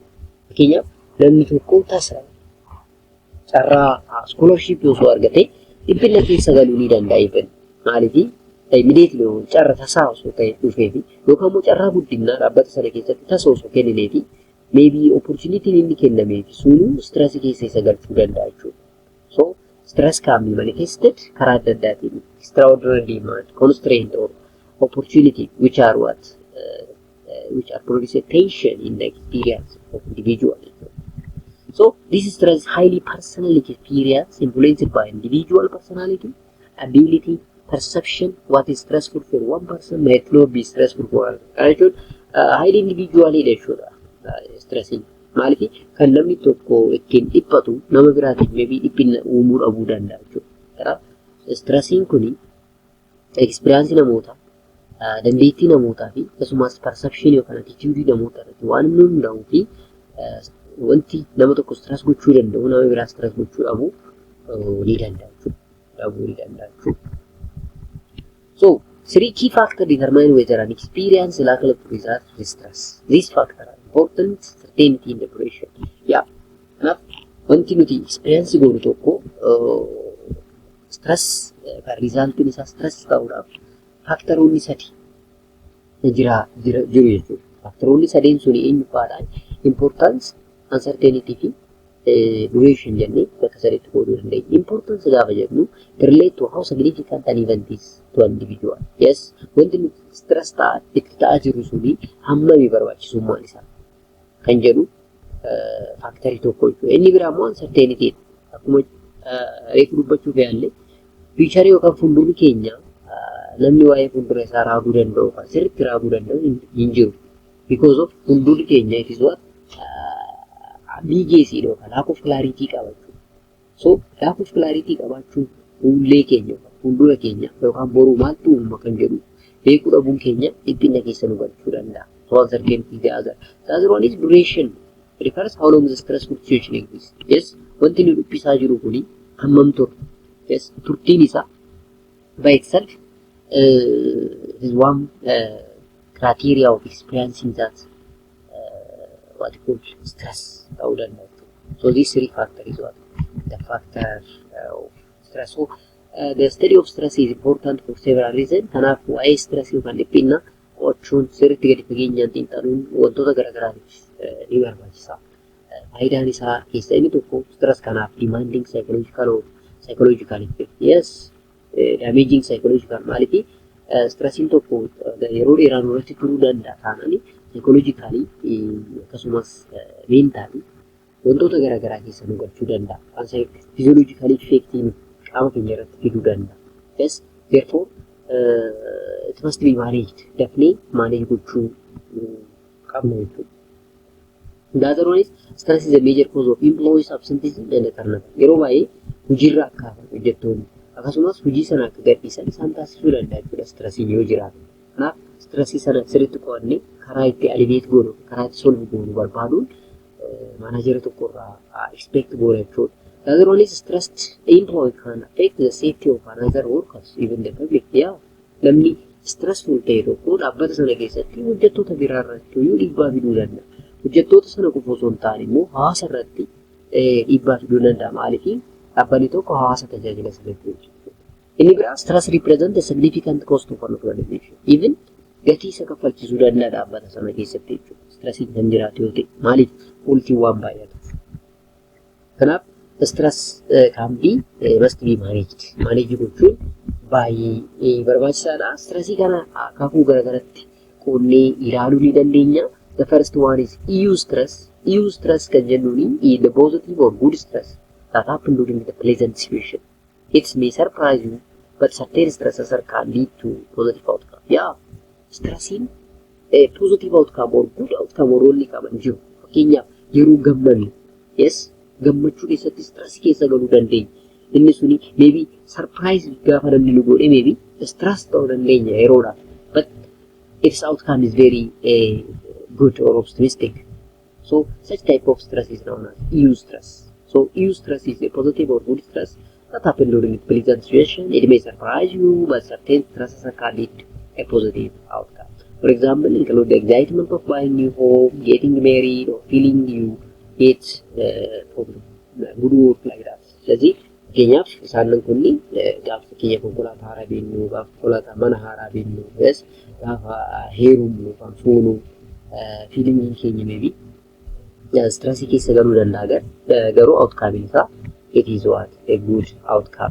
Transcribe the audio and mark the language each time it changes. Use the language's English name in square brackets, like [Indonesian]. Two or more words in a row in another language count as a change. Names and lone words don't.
[Oromo] Fakkeenyaaf namni tokko tasa carraa scholarship osoo argate dhiphina keessa galuu ni danda'a. Maaliif immediately carra tasaa osoo ta'e dhufeefi yookaan immoo carraa guddinaa dhaabbata sana keessatti tasa osoo kennineefi [English] maybe opportunity [Oromo] inni kennameefi sunuu stress keessa isa galchuu danda'a jechuudha. [English] So stress can be manifested [Oromo] karaa adda addaatiin [English] extraordinary demand, constraint or opportunity which are what which are producing tension in the experience of individual. So this stress is highly personal experience influenced by individual personality, ability, perception. What is stressful for one person might not be stressful for another. Highly individually jechuudha stressing. [Oromo] Maaliif kan namni tokko ittiin dhiphatu nama biraatiin maybe dhiphina uumuu dhabuu danda'a jechuudha. Kanaaf stressing kuni experience namoota dandeettii namootaa fi akkasumas perception yookaan attitude namootaa irratti waan inni hundaa'uu fi wanti nama tokko stress gochuu danda'u nama biraa stress gochuu dhabuu ni danda'a jechuudha. [English] So, three key factors determine whether an experience is likely to result in stress. These factors are important, certainty and duration. Yeah. [Oromo] Kanaaf wanti nuti experience goonu tokko stress kan resultiin isaa stress ta'uudhaaf faaktaroonni sadii jiru jechuudha. Faaktaroonni sadeen suni eenyufaadhaan [English] importance, uncertainty [Oromo] fi duration jennee bakka sadiitti qooduu dandeenya. [English] Importance [Oromo] gaafa jennu [English] relate to how significant an event is to an individual. Yes, [Oromo] wanti nuti stress itti ta'aa jiru suni hammamii barbaachisummaan isaa kan jedhu faaktarii tokko jechuudha. Inni biraa immoo uncertainty akkuma reefu dubbachuuf yaalle fiicharii yookaan fuuldurri keenya namni waa'ee fuuldura isaa raaguu danda'u kan sirriitti raaguu danda'u hin jiru. [English] Because of [Oromo] fuuldurri keenya [English] it is what ambiguity yookaan lack of clarity qabaachuu. So lack of clarity [Oromo] qabaachuun fuullee keenya fuuldura keenya yookaan boruu maaltu uumama kan jedhu beekuu dhabuun keenya dhiphina keessa nu galchuu danda'a. [English] So uncertainty the other one is duration. Refers how long the stressful situation exists. Yes, [Oromo] wanti nu dhiphisaa jiru kuni hammam tura. [English] Yes, [Oromo] turtiin isaa [English] by itself is one criteria of experiencing that what we call stress. So these three factors is what the factor of stress. So the study of stress is important for several reasons. [Oromo] Kanaaf waa'ee stress yookaan dhiphina qo'achuun sirriitti gadi fageenyaan xiinxaluun wantoota garaagaraatiif ni barbaachisa. Faayidaan isaa keessa inni tokko stress kanaaf [English] demanding psychological effect. Yes, damaging psychological [Oromo] maaliif stressiin tokko yeroo dheeraan irratti turuu danda'a taanani psychologically akkasumas mentally wantoota garaagaraa keessa nu galchuu danda'a. Physiologically effectiin qaama keenya irratti fiduu danda'a. [English] Yes, therefore it must be managed. [Oromo] Dafnee manage gochuu qabna jechuudha. [English] The other one is stress is a major cause of employees absenteeism and turnover. [Oromo] Yeroo baay'ee hojiirra akka hafan hojjettoonni akkasumas hojii sana akka gadhiisan isaan taasisuu danda'a jechuudha stressiin yoo jiraate. Kanaaf stressii sana sirriitti qo'annee karaa itti alleviate goonu karaa itti solve goonu barbaaduun maanaajera tokkorraa expect goona jechuudha. [English] The other one is stressed employee can affect the safety of another workers, even the public. Yeah, [Oromo] namni stressful ta'e tokko dhaabbata sana keessatti hojjettoota biraa irratti dhiibbaa fiduu danda'a. Hojjettoota sana qofa osoo hin taane immoo hawaasa irratti dhiibbaa fiduu danda'a. Maaliif dhaabbanni tokko hawaasa tajaajila sirriitti hojjechuudha. Inni biraa [English] stress represent a significant cost of an organization. [Oromo] Even gatii isa kaffalchiisuu danda'a dhaabbata sana keessatti jechuudha. Stressiin kan jiraatu yoo ta'e maaliif ultiin waan baay'atu. [English] Kanaaf stress can be must be managed. [Oromo] Manage gochuun baay'ee barbaachisaadha. Stressii kana akaakuu garaagaratti qoonnee ilaaluu ni dandeenya. [English] The first one is EU stress. EU stress [Oromo] kan jennuuni [English] the positive or good stress that happen during the pleasant situation. It may surprise you, but certain stresses can lead to positive outcome. Yeah, stressing positive outcome or good outcome or only [Oromo] qaban jiru. Fakkeenyaaf yeroo gammannu, yes, gammachuu keessatti stress keessa galuu dandeenya. Inni suni maybe surprise gaafa namni nu godhe maybe stress ta'uu dandeenya yeroodhaaf. [English] But its outcome is very good or optimistic. So such type of stress is known as EU stress. So EU stress is a positive or good stress that happen during a pleasant situation. It may surprise you, but certain stresses can lead to a positive outcome. For example, include the excitement of buying new home, getting married, or feeling you get good work like that. [Oromo] ስለዚህ Fakkeenyaaf isaan kunni gaafa fakkeenya konkolaataa haaraa binnu, gaafa konkolaataa mana haaraa binnu, gaafa heerumnu kan fuunu fiilmiin keenya maybe stressii keessa galuu danda'a garuu outcome isaa [English] it is what a good outcome.